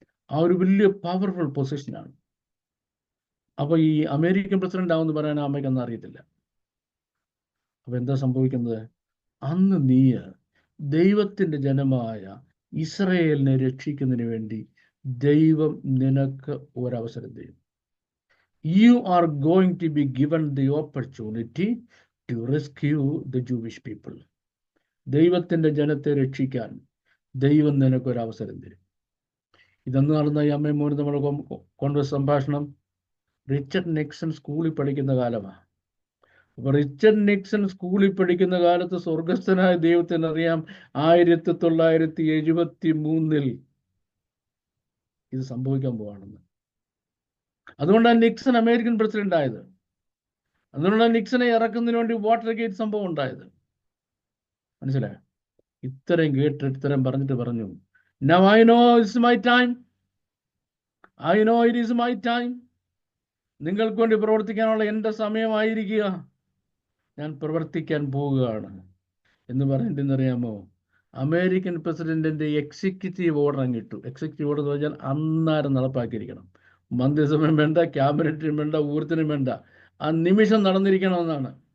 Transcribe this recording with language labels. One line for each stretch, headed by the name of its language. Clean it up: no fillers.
Malayalam: ആ ഒരു വലിയ പവർഫുൾ പൊസിഷനാണ്. അപ്പോൾ ഈ അമേരിക്കൻ പ്രസിഡന്റ് ആവുമെന്ന് പറയാൻ അമ്മയ്ക്കൊന്നും അറിയത്തില്ല. അപ്പോൾ എന്താ സംഭവിക്കുന്നത്? അന്ന് നീ ദൈവത്തിൻ്റെ ജനമായ ഇസ്രയേലിനെ രക്ഷിക്കുന്നതിന് വേണ്ടി ദൈവം നിനക്ക് ഒരവസരം തരും.
English: You are going to be given the opportunity to rescue the Jewish people.
Malayalam: ദൈവത്തിൻ്റെ ജനത്തെ രക്ഷിക്കാൻ ദൈവം നിനക്കൊരവസരം തരും. ഇതെന്ന് നടന്ന ഈ അമ്മയും മോനും നമ്മുടെ സംഭാഷണം റിച്ചർഡ് നിക്സൺ സ്കൂളിൽ പഠിക്കുന്ന കാലമാണ്. അപ്പോൾ റിച്ചർഡ് നിക്സൺ സ്കൂളിൽ പഠിക്കുന്ന കാലത്ത് സ്വർഗസ്ഥനായ ദൈവത്തിന് അറിയാം 1973 ഇത് സംഭവിക്കാൻ പോവാണെന്ന്. അതുകൊണ്ടാണ് നിക്സൺ അമേരിക്കൻ പ്രസിഡന്റ് ആയത്. അതുകൊണ്ടാണ് നിക്സനെ ഇറക്കുന്നതിന് വേണ്ടി വാട്ടർ ഗേറ്റ് സംഭവം ഉണ്ടായത്. മനസ്സിലായോ? ഇത്രയും കേട്ടിട്ട് ഇത്രയും പറഞ്ഞിട്ട് പറഞ്ഞു,
English: Now I know it's my time. I know it is my time.
Malayalam: നിങ്ങൾക്ക് വേണ്ടി പ്രവർത്തിക്കാനുള്ള എൻ്റെ സമയമായിരിക്കുക. ഞാൻ പ്രവർത്തിക്കാൻ പോവുകയാണ് എന്ന് പറഞ്ഞിട്ടെന്നറിയാമോ, അമേരിക്കൻ പ്രസിഡന്റിന്റെ എക്സിക്യൂട്ടീവ് ഓർഡർ അങ്ങിട്ടു. എക്സിക്യൂട്ടീവ് ഓർഡർ എന്ന് പറഞ്ഞാൽ അന്നേരം നടപ്പാക്കിയിരിക്കണം. മന്ത്രിസഭയും വേണ്ട, ക്യാബിനറ്റിനും വേണ്ട, ഊർത്തിനും വേണ്ട, ആ നിമിഷം നടന്നിരിക്കണമെന്നാണ്.